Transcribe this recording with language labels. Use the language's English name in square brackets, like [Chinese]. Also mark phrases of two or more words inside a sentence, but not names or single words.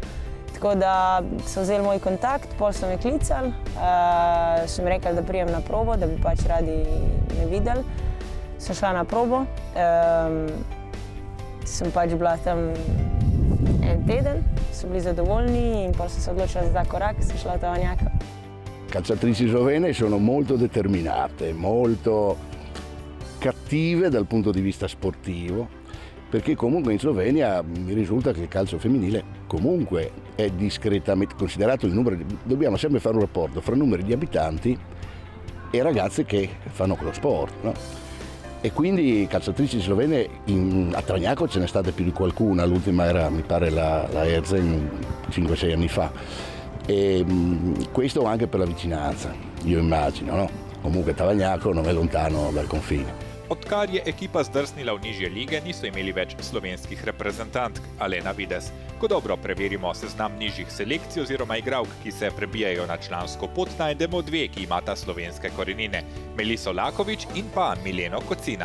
[Slovenian] Tako da so vzeli moj kontakt, pol so me klicali, so mi rekli, da prijem na probo, da bi pač radi me videli. Sem šla na probo, sem pač bila tam en teden, so bili zadovoljni in poi si odločila za ta korak, sem šla v Tavajnjaka. [Italian] Calciatrici slovene sono molto determinate, molto cattive dal punto di vista sportivo, perché comunque in Slovenia mi risulta che il calcio femminile comunque è discretamente considerato il numero, dobbiamo sempre fare un rapporto fra numeri di abitanti e ragazze che fanno quello sport, no? E quindi calciatrici slovene a Tavajnjako ce n'è state più di qualcuna, l'ultima era mi pare la Erzen 5-6 anni fa. E questo anche per la vicinanza, io immagino, no? Comunque Tavajnjako non è lontano dal confine. [Slovenian] Odkar je ekipa zdrsnila v nižje lige, niso imeli več slovenskih reprezentantk, a le na videz. Ko dobro preverimo seznam nižjih selekcij oziroma igralk, ki se prebijajo na člansko pot, najdemo dve, ki imata slovenske korenine. Meliso Laković in pa Mileno Kocina.